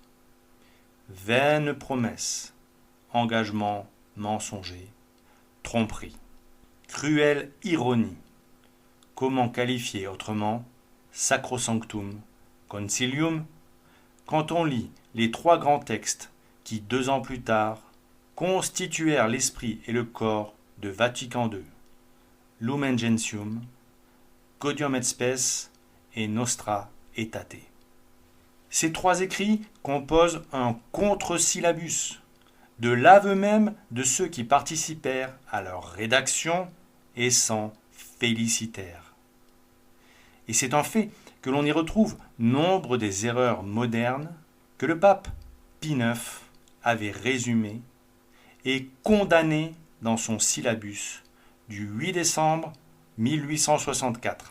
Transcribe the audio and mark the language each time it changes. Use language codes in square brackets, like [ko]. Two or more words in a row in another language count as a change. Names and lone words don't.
[fr] Vaines promesses, engagements mensongers, tromperie, cruelle ironie. Comment qualifier autrement Sacrosanctum Concilium quand on lit les trois grands textes qui, 2 ans plus tard, constituèrent l'esprit et le corps de Vatican II, Lumen Gentium, Gaudium et Spes et Nostra Aetate. Ces 3 écrits composent un contre-syllabus, de l'aveu même de ceux qui participèrent à leur rédaction et s'en félicitèrent. Et c'est un fait que l'on y retrouve nombre des erreurs modernes que le pape Pie IX avait résumées et condamnées dans son syllabus du 8 décembre 1864.